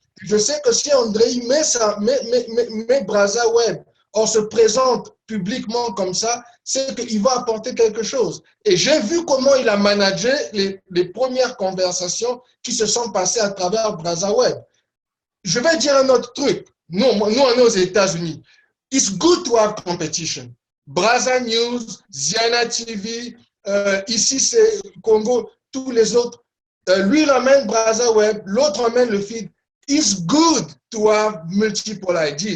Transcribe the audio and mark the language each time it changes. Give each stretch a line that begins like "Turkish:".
French: Je sais que si André met Brazzaweb, on se présente publiquement comme ça, c'est qu'il va apporter quelque chose. Et j'ai vu comment il a managé les premières conversations qui se sont passées à travers Brazzaweb. Je vais dire un autre truc. Nous, on est aux États-Unis.
English: It's good to have competition.
French: Brazza News, Ziana TV, ici c'est Congo, tous les autres. lui ramène BrazaWeb, l'autre ramène le feed.
English: It's good to have multiple IDs.